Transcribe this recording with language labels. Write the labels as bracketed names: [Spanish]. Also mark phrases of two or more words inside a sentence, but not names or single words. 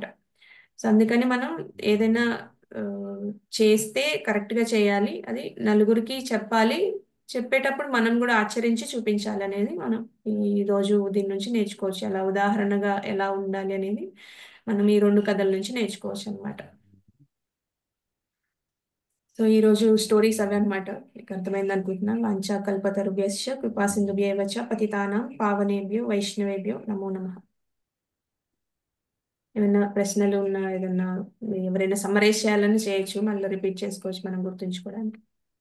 [Telugu] సో అందుకని మనం ఏదైనా ఆ, చేస్తే కరెక్ట్ గా చేయాలి, అది నలుగురికి చెప్పాలి, చెప్పేటప్పుడు మనం కూడా ఆచరించి చూపించాలి అనేది మనం ఈ రోజు దీని నుంచి నేర్చుకోవచ్చు. అలా ఉదాహరణగా ఎలా ఉండాలి అనేది మనం ఈ రెండు కథల నుంచి నేర్చుకోవచ్చు అనమాట. సో ఈ రోజు స్టోరీస్ అవే అనమాట. మీకు అర్థమైంది అనుకుంటున్నాను. [Sanskrit] వాంఛా కల్పతరుభ్యశ్చ కృపా సింధుభ్యైవ చ పతితానాం పావనేభ్యో వైష్ణవేభ్యో నమో నమః. [Telugu] ఏమైనా ప్రశ్నలు ఉన్నా, ఏదన్నా ఎవరైనా సమ్మరైజ్ చేయాలని చేయొచ్చు, మళ్ళీ రిపీట్ చేసుకోవచ్చు మనం గుర్తుంచుకోవడానికి.